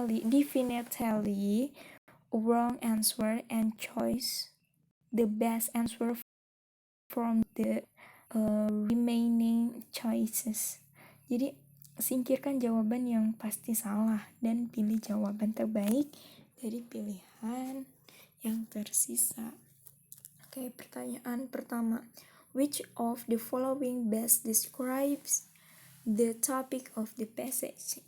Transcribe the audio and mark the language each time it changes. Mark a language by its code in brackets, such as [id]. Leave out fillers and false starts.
[en] definitely wrong answer and choose the best answer from the remaining choices. [id] Jadi singkirkan jawaban yang pasti salah dan pilih jawaban terbaik dari pilihan yang tersisa. Oke, pertanyaan pertama. [en] Which of the following best describes the topic of the passage?